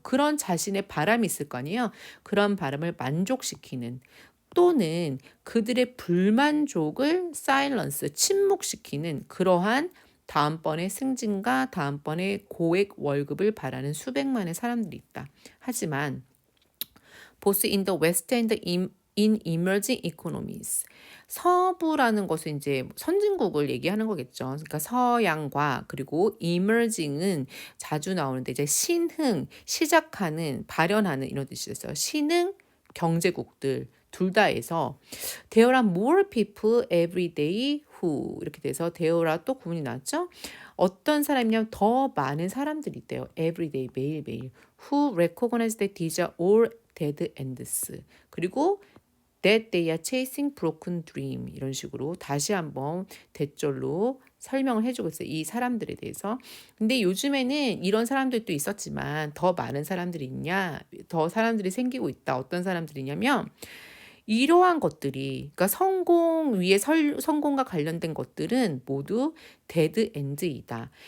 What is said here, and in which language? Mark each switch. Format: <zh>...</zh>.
<ko>그런 자신의 바람이 있을 거 아니에요. 그런 바람을 만족시키는, 또는 그들의 불만족을 사일런스, 침묵시키는 그러한 다음번에 승진과 다음번에 고액 월급을 바라는 수백만의 사람들이 있다.</ko> <en>하지만 both in the West and in emerging economies.</en> <ko>서부라는 것은 이제 선진국을 얘기하는 거겠죠. 그러니까 서양과, 그리고 emerging은 자주 나오는데 이제 신흥, 시작하는, 발현하는 이런 뜻이 있어요. 신흥 경제국들 둘 다에서</ko> <en>there are more people every day who,</en> <ko>이렇게 돼서 there are 또 구문이 나왔죠. 어떤 사람이냐면 더 많은 사람들이 있대요.</ko> <en>every day, 매일매일. who recognize that these are all dead ends.</en> <ko>그리고</ko> <en>that they are chasing broken dream,</en> <ko>이런 식으로 다시 한번 대절로 설명을 해주고 있어요. 이 사람들에 대해서. 근데 요즘에는 이런 사람들도 있었지만 더 많은 사람들이 있냐? 더 사람들이 생기고 있다. 어떤 사람들이냐면 이러한 것들이, 그러니까 성공 위에 성공과 관련된 것들은 모두 데드 엔드이다.</ko>